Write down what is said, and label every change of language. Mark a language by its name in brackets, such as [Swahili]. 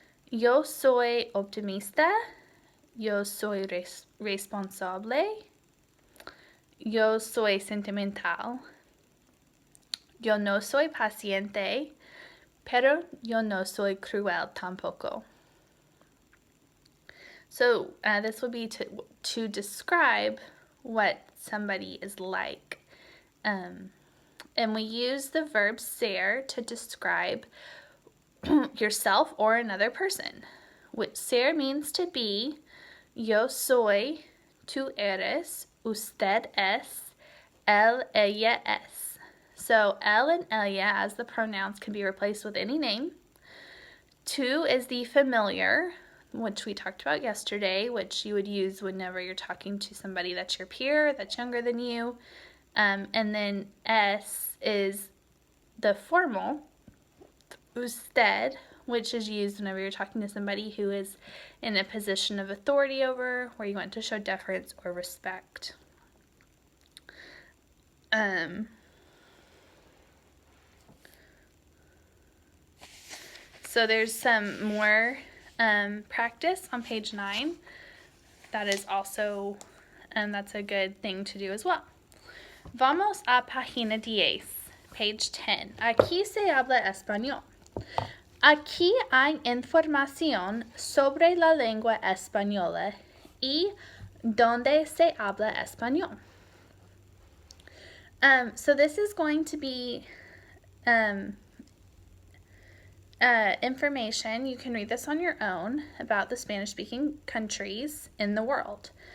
[Spanish] Yo soy optimista. Yo soy responsable. Yo soy sentimental. Yo no soy paciente, pero yo no soy cruel tampoco. [English] So this would be to describe what somebody is like. And we use the verb ser to describe yourself or another person. Which ser means to be. [Spanish] Yo soy, tú eres, usted es, él, ella es. [English] So él and ella as the pronouns can be replaced with any name. Tú is the familiar, which we talked about yesterday, which you would use whenever you're talking to somebody that's your peer, that's younger than you. And then es is the formal, usted, which is used whenever you're talking to somebody who is in a position of authority over, where you want to show deference or respect. So there's some more practice on page 9. That is also, that's a good thing to do as well. [Spanish] Vamos a página 10, [English] page 10. [Spanish] Aquí se habla español. Aquí hay información sobre la lengua española y donde se habla español. [English] So this is going to be information. You can read this on your own about the Spanish-speaking countries in the world.